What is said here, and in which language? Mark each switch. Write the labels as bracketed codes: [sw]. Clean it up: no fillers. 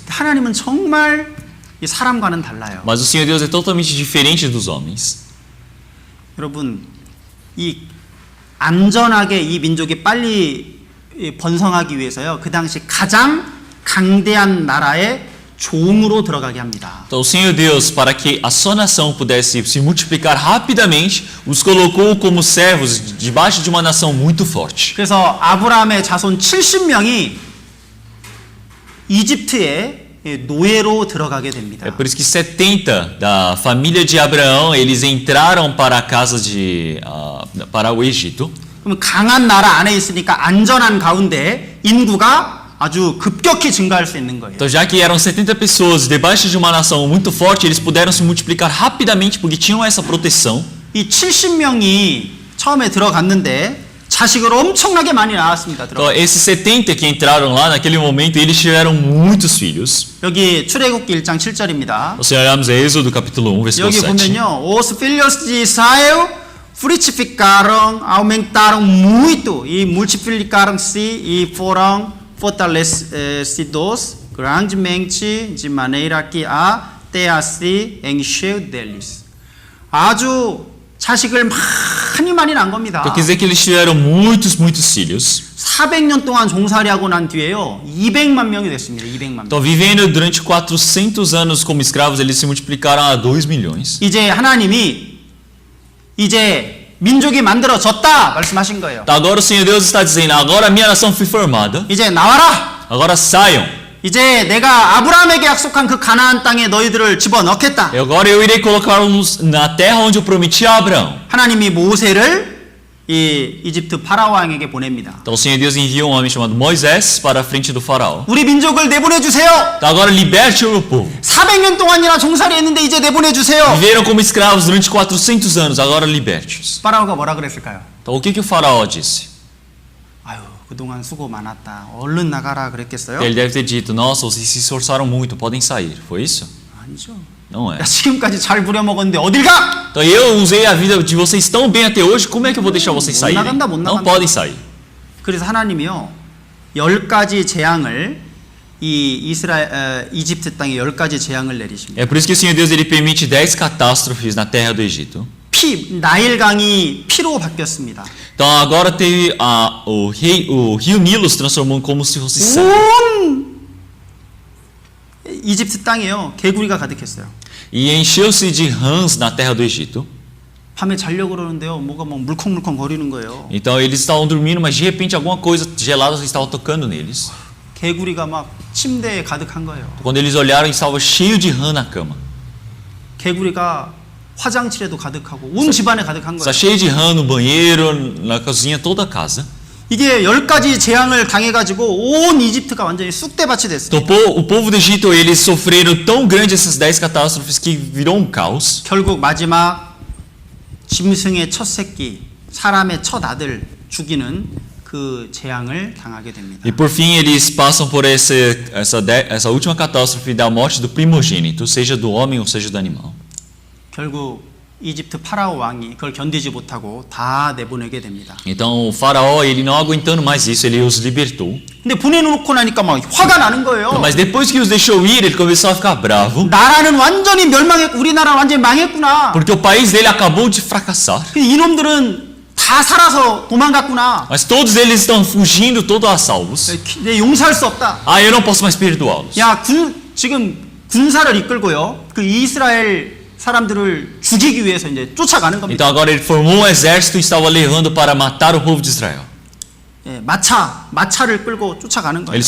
[ko] 하나님은 정말 이 사람과는 달라요. [pt] Mas o Senhor Deus é totalmente diferente dos homens. [ko] 여러분, 이 안전하게 이 민족이 빨리 번성하기 위해서요. 그 당시 가장 강대한 나라의 종으로 들어가게 합니다. [pt] Então o Senhor Deus, para que a sua nação pudesse se multiplicar rapidamente, os colocou como servos debaixo de uma nação muito forte. [ko] 그래서 아브라함의 자손 70명이 이집트에 노예로 들어가게 됩니다. [pt] É por isso que 70 da família de Abraão, eles entraram para a casa de para o Egito. [ko] 그럼 강한 나라 안에 있으니까 안전한 가운데 인구가 아주 급격히 증가할 수 있는 거예요. [pt] Então, já que eram 70 pessoas debaixo de uma nação muito forte, eles puderam se multiplicar rapidamente porque tinham essa proteção. [ko] 이 70명이 처음에 들어갔는데 자식을 엄청나게 많이 낳았습니다. [pt] Então, esses 70 que entraram lá naquele momento, eles tiveram muitos filhos. [ko] 여기 출애굽기 1장 7절입니다. [pt] Se olharmos Êxodo capítulo 1, versículo [ko] 여기 [pt] 7. [ko] 보면요. [pt] Os filhos de Israel frutificaram, aumentaram muito e multiplicaram-se e foram fortalecidos grandemente de maneira que até se encheu deles. [ko] 아주 자식을 많이 낳은 겁니다. [pt] Então, quer dizer que eles tiveram muitos filhos. [ko] 400년 동안 종살이하고 난 뒤에요. 200만 명이 됐습니다. 200만 명. [pt] Então, vivendo durante 400 anos como escravos, eles se multiplicaram a 2 milhões. [ko] 이제 하나님이 이제 민족이 만들어졌다 말씀하신 거예요. [pt] Então, agora o Senhor Deus está dizendo, agora a minha nação foi formada, [ko] 이제 나와라. [pt] agora saiam. [ko] 이제 내가 아브라함에게 약속한 그 가나안 땅에 너희들을 집어넣겠다. [pt] E agora eu irei colocá-los na terra onde eu prometi a Abraão. [ko] 하나님이 모세를 이 이집트 파라오 왕에게 보냅니다. [pt] Então o Senhor Deus enviou um homem chamado Moisés para a frente do faraó. [ko] 우리 민족을 내보내 주세요. [pt] Então agora liberte o meu povo. [ko] 400년 동안이나 종살이했는데 이제 내보내 주세요. [pt] Viveram como escravos durante 400 anos, agora liberte-os. [ko] 파라오가 뭐라 그랬을까요? [pt] Então o que o faraó disse? [ko] 아유, 그동안 수고 많았다. 얼른 나가라 그랬겠어요? [pt] Ele deve ter dito, nossa, vocês se esforçaram muito, podem sair. Foi isso? [ko] 아니죠. [pt] Não é. [ko] 야, 지금까지 잘 부려먹었는데 어딜 가? [pt] Então eu usei a vida de vocês tão bem até hoje, como é que eu vou deixar vocês saírem? Não podem sair. [ko] 그래서 하나님이요 10가지 재앙을 이 이집트 땅에 10가지 재앙을 내리십니다. [pt] É por isso que o Senhor Deus ele permite 10 catástrofes na terra do Egito. [ko] 나일강이 피로 바뀌었습니다. [pt] Então agora teve o rio Nilo se transformou como se fosse sangue. [ko] 온 이집트 땅에요 개구리가 가득했어요. [pt] E encheu-se de rãs na terra do Egito. [ko] 밤에 자려고 그러는데요 뭐가 막 물컹물컹 거리는 거예요. [pt] Então eles estavam dormindo, mas de repente alguma coisa gelada estava tocando neles. [ko] 개구리가 막 침대에 가득한 거예요. [pt] Quando eles olharam, estava cheio de rã na cama. [ko] 개구리가 화장실에도 가득하고 온 집안에 가득한 [pt] Está cheio de rã no banheiro, na cozinha, toda a casa. [ko] 이게 10가지 재앙을 당해가지고 온 이집트가 완전히 쑥대밭이 됐어요. [pt] Então, o povo do Egito, eles sofreram tão grande essas 10 catástrofes que virou um caos. [ko] 결국 마지막 짐승의 첫 새끼, 사람의 첫 아들 죽이는 그 재앙을 당하게 됩니다. [pt] E por fim, eles passam por essa última catástrofe da morte do primogênito, seja do homem ou seja do animal. [ko] 결국 이집트 파라오 왕이 그걸 견디지 못하고 다 내보내게 됩니다. [pt] Então, o faraó, ele não aguentando mais isso, ele os libertou. [ko] 근데 보내놓고 나니까 막 화가 나는 거예요. [pt] Mas depois que os deixou ir, ele começou a ficar bravo, [ko] 나라는 완전히 멸망했고 우리나라는 완전히 망했구나. [pt] porque o país dele acabou de fracassar. [ko] 이놈들은 다 살아서 도망갔구나. [pt] Mas todos eles estão fugindo, todos a salvos. [ko] 내 용서할 수 없다. [pt] Ah, eu não posso mais perdoá-los. [ko] 야, 지금 군사를 이끌고요. 그 이스라엘 사람들을 죽이기 위해서 이제 쫓아가는 겁니다. [pt] Então agora ele formou um exército e estava levando para matar o povo de Israel. [ko] 예, 마차를 끌고 쫓아가는 거예요.